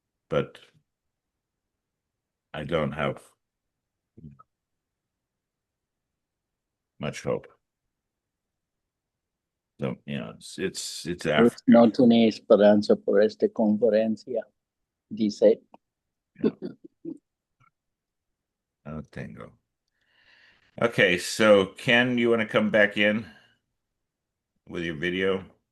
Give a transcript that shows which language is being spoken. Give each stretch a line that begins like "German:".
English: But I don't have much hope. So, it's after.
Spanish: No tiene esperanza por esta conferencia, dice. No tengo.
English: Okay, so Ken, you want to come back in with your video?